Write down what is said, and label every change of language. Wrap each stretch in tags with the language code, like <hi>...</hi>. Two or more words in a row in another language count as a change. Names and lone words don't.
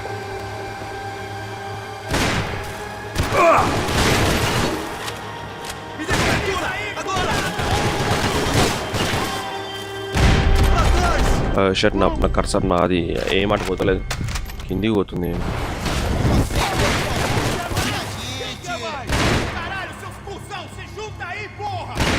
<pt>Me dê cobertura, agora! Pra trás!</pt> <te>షర్ట్ నా కర్సర్ అది ఏమాట పోతలేదు, కిందికి పోతుంది.</te> <pt>Caralho, seus cuzão, se junta aí, porra!</pt>